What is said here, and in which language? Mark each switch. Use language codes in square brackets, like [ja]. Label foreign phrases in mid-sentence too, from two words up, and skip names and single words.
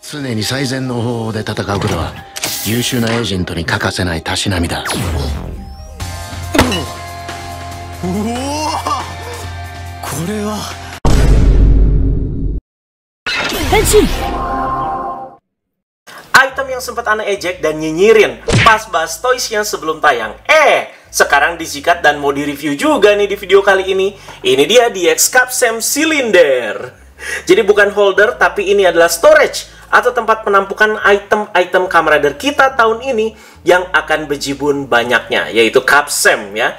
[ja] 常に最善の方法で戦うことは優秀なエージェントに欠かせないたしなみだ。うおこれは変身。 [id] Item yang sempat Ana ejek dan nyinyirin pas bahas toys yang sebelum tayang. Sekarang disikat dan mau direview juga nih di video kali ini. Ini dia DX Capsem Cylinder. Jadi bukan holder, tapi ini adalah storage atau tempat penampungan item-item Kamen Rider kita tahun ini yang akan bejibun banyaknya, yaitu Capsem ya.